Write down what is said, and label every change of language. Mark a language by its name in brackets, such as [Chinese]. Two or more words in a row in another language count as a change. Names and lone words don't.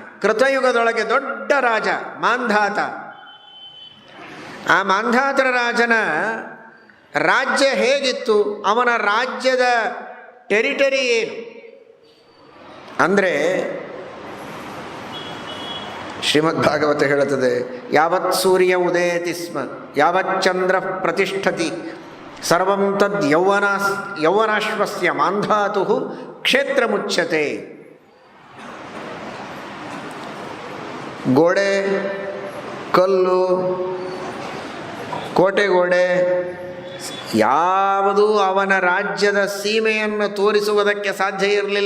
[Kannada] ಕೃತಯುಗದೊಳಗೆ ದೊಡ್ಡ ರಾಜ ಮಾಂಧಾತ. ಆ ಮಾಂಧಾತರ ರಾಜನ ರಾಜ್ಯ ಹೇಗಿತ್ತು, ಅವನ ರಾಜ್ಯದ ಟೆರಿಟರಿ ಏನು ಅಂದರೆ, ಶ್ರೀಮದ್ ಭಾಗವತ ಹೇಳುತ್ತದೆ, [Sanskrit] ಯಾವತ್ ಸೂರ್ಯ ಉದಯತಿ ಸ್ಮ ಯಾವತ್ ಚಂದ್ರ ಪ್ರತಿಷ್ಠತಿ ಸರ್ವಂ ತದ್ ಯೌವನಾಶ್ವಸ್ಯ ಮಾಂಧಾತು ಕ್ಷೇತ್ರ ಮುಚ್ಯತೆ. [Kannada] ಗೋಡೆ, ಕಲ್ಲು, ಕೋಟೆಗೋಡೆ ಯಾವುದೂ ಅವನ ರಾಜ್ಯದ ಸೀಮೆಯನ್ನು ತೋರಿಸುವುದಕ್ಕೆ ಸಾಧ್ಯ ಇರಲಿಲ್ಲ.